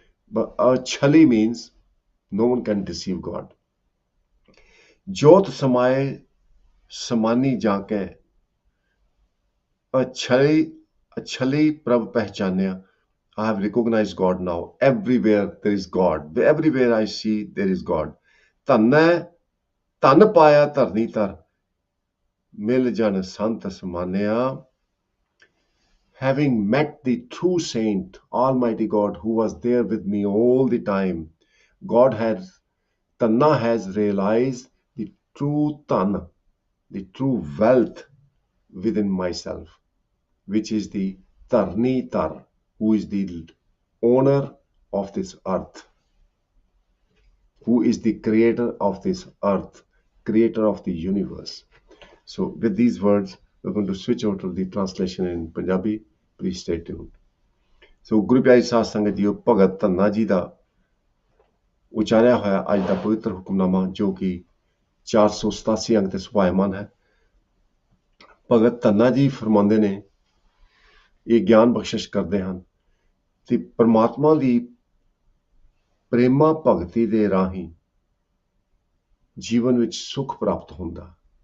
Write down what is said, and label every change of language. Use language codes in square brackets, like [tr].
[en] But achali means no one can deceive God. [pa] Jot samaye samani jaake achali prab pehchanya. [en] I have recognized God now. Everywhere there is God. Everywhere I see there is God. [pa] Tanna Tan paya ਧਰਨੀ ਧਰ ਮਿਲ ਜਨ ਸੰਤ ਸਮਾਨਿਆ. [en] Having met the true saint, Almighty God, who was there with me all the time, Tanna has realized the true Tan, the true wealth within myself, which is the Tarni Tar, who is the owner of this earth, who is the creator of this earth, creator of the universe. So with these words, we're going to switch over to the translation in Punjabi. Please stay tuned. [pa] So ਗੁਰੂ ਪਿਆਰੀ ਸਾਧ ਸੰਗਤ JIO, ਭਗਤ ਧੰਨਾ ਜੀ ਦਾ ਉਚਾਰਿਆ ਹੋਇਆ ਅੱਜ ਦਾ ਪਵਿੱਤਰ ਹੁਕਮਨਾਮਾ, ਜੋ ਕਿ 487 ਅੰਕ ਤੇ ਸੁਭਾਇਮਾਨ ਹੈ। ਭਗਤ ਧੰਨਾ ਜੀ ਫਰਮਾਉਂਦੇ ਨੇ, ਇਹ ਗਿਆਨ ਬਖਸ਼ਿਸ਼ ਕਰਦੇ ਹਨ ਕਿ ਪਰਮਾਤਮਾ ਦੀ ਪ੍ਰੇਮਾ ਭਗਤੀ ਦੇ ਰਾਹੀਂ ਜੀਵਨ ਵਿੱਚ ਸੁਖ ਪ੍ਰਾਪਤ ਹੁੰਦਾ।